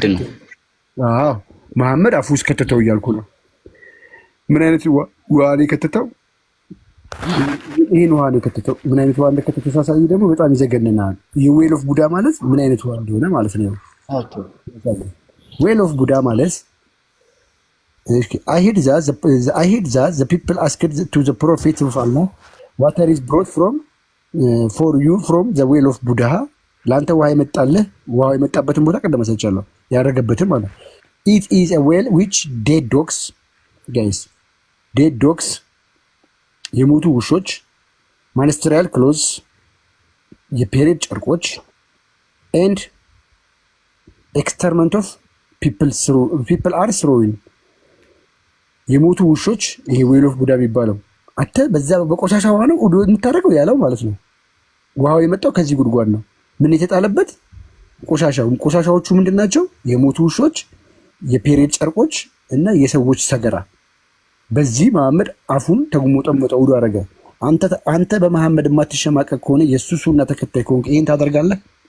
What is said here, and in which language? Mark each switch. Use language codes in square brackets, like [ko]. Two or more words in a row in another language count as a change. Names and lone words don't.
[am] አዎ መሐመድ አፉ ውስጥ ከተተው እያልኩ ነው። ምን አይነት ውሃ ነው የከተተው? ይሄን ውሃ ነው የከተተው። ምን አይነት ውሃ እንደከተተው ሳሳይ ደግሞ በጣም ይዘገንናል። የዌል ኦፍ ቡዳ ማለት ምን አይነት ውሃ እንደሆነ ማለት ነው። ዌል ኦፍ ቡዳ ማለት [en] I heard that the people asked to the prophet of Allah, water is brought for you from the well of Buddha. [am] ለአንተ ውሃ የመጣልህ ውሃ የመጣበትን ቦታ ቀደም ሰጥቻለሁ ያደረገበትን ማለት [en] it is a well which dead [am] dogs የሞቱ ውሾች [en] menstrual cloths [am] የፔሬድ ጨርቆች [en] and exterminate of people are throwing [am] የሞቱ ውሾች ይሄ ዌል ኦፍ ቡዳ የሚባለው አንተ በዛ በቆሻሻ ውሃ ነው ውዱ የምታደርገው ያለው ማለት ነው። ውሃው የመጣው ከዚህ ጉድጓድ ነው። ምን የተጣለበት ቆሻሻዎቹ ምንድናቸው? የሞቱ ውሾች፣ የፔሬድ ጨርቆች እና የሰዎች ሰገራ። በዚህ መሐመድ አፉን ተጉሞጠሞጠ ውዱ አደረገ። አንተ በመሐመድ የማትሸማቀቅ ከሆነ የእሱ ሱና ተከታይ ከሆንክ ይሄን ታደርጋለህ?